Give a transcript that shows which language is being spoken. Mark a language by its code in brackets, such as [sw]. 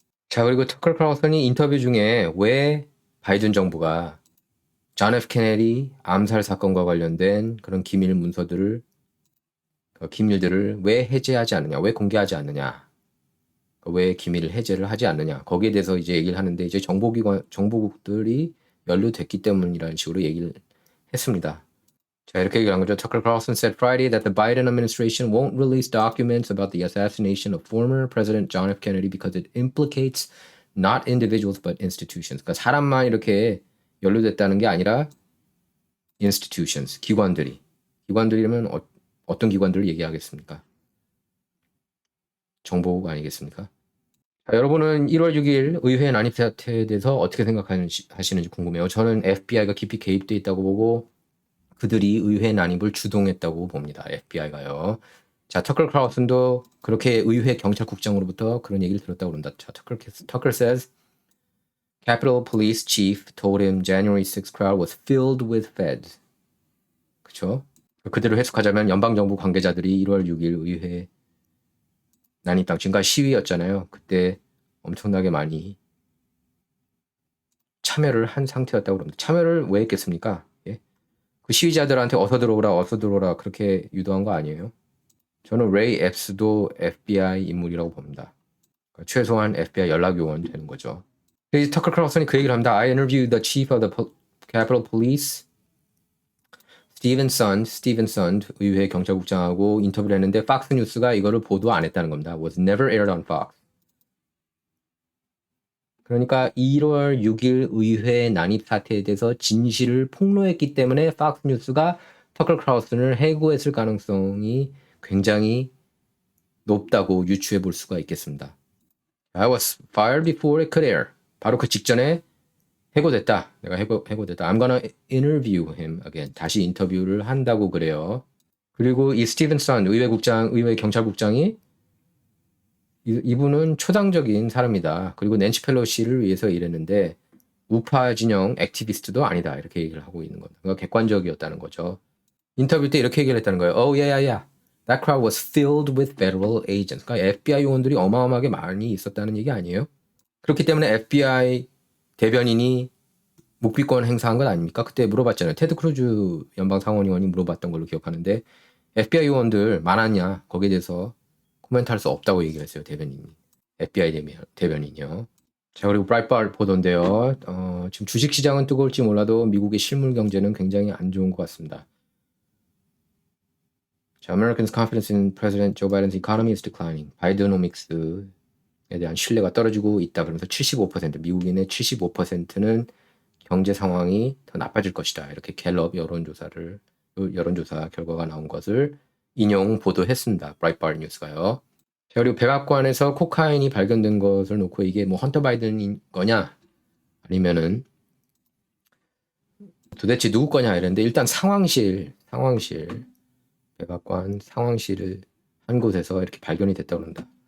[ko] 자, 그리고 터커 칼슨이 인터뷰 중에 왜 바이든 정부가 존 F 케네디 암살 사건과 관련된 그런 기밀들을 왜 해제하지 않느냐, 왜 공개하지 않느냐, 왜 기밀을 해제를 하지 않느냐, 거기에 대해서 이제 얘기를 하는데 이제 정보국들이 연루됐기 때문이라는 식으로 얘기를 했습니다. 자, 이렇게 얘기한 거죠. [en] Tucker Carlson said Friday that the Biden administration won't release documents about the assassination of former President John F. Kennedy because it implicates not individuals but institutions. [ko] 그러니까 사람만 이렇게 연루됐다는 게 아니라 institutions, 기관들이면 어떤 기관들을 얘기하겠습니까? 정보국 아니겠습니까? 자, 여러분은 1월 6일 의회 난입 사태에 대해서 어떻게 생각하시는지 궁금해요. 저는 FBI가 깊이 개입돼 있다고 보고 그들이 의회 난입을 주동했다고 봅니다. FBI가요. 자, 터커 칼슨도 그렇게 의회 경찰국장으로부터 그런 얘기를 들었다고 그런다. [en] 자, Tucker says Capitol Police Chief told him January 6th crowd was filled with feds. [ko] 그쵸? 그대로 해석하자면 연방정부 관계자들이 1월 6일 의회 난입당 지금까지 시위였잖아요. 그때 엄청나게 많이 참여를 한 상태였다고 합니다. 참여를 왜 했겠습니까? 예? 그 시위자들한테 어서 들어오라 그렇게 유도한 거 아니에요? 저는 레이 앱스도 FBI 인물이라고 봅니다. 그러니까 최소한 FBI 연락 요원 되는 거죠. 이제 터커 클락슨이 그 얘기를 합니다. [en] I interviewed the chief of the Capitol Police, [ko] 스티븐 선 의회 경찰국장하고 인터뷰를 했는데 팍스 뉴스가 이거를 보도 안 했다는 겁니다. [en] Was never aired on Fox. [ko] 그러니까 1월 6일 의회 난입 사태에 대해서 진실을 폭로했기 때문에 팍스 뉴스가 터커 클락슨을 해고했을 가능성이 굉장히 높다고 유추해 볼 수가 있겠습니다. [en] I was fired before it could air. [ko] 바로 그 직전에 해고됐다. 내가 해고됐다. [en] I'm gonna interview him again. [ko] 다시 인터뷰를 한다고 그래요. 그리고 이 스티븐 선 의회 경찰국장이 이분은 초당적인 사람이다. 그리고 낸시 펠로시를 위해서 일했는데 우파 진영 액티비스트도 아니다. 이렇게 얘기를 하고 있는 겁니다. 그러니까 객관적이었다는 거죠. 인터뷰 때 이렇게 얘기를 했다는 거예요. [en] Oh yeah, yeah, yeah. That crowd was filled with federal agents. [ko] 그러니까 FBI 요원들이 어마어마하게 많이 있었다는 얘기 아니에요? 그렇기 때문에 FBI 대변인이 묵비권 행사한 건 아닙니까? 그때 물어봤잖아요. 테드 크루즈 연방상원의원이 물어봤던 걸로 기억하는데 FBI 요원들 많았냐? 거기에 대해서 코멘트할 수 없다고 얘기를 했어요. 대변인이. FBI 대변인이요. 자, 그리고 브라이트바트 보도인데요. 지금 주식시장은 뜨거울지 몰라도 미국의 실물 경제는 굉장히 안 좋은 것 같습니다. [en] 자, Americans' confidence in President Joe Biden's economy is declining. [ko] 바이드노믹스에 대한 신뢰가 떨어지고 있다. 그러면서 75%, 미국인의 75%는 경제 상황이 더 나빠질 것이다. 이렇게 갤럽 여론조사 결과가 나온 것을 인용 보도했습니다. 브라이트바트 뉴스가요. 자, 그리고 백악관에서 코카인이 발견된 것을 놓고 이게 뭐 헌터 바이든인 거냐 아니면은 도대체 누구 거냐 이랬는데 일단 상황실 백악관 상황실을 한 곳에서 이렇게 발견이 됐다고 합니다.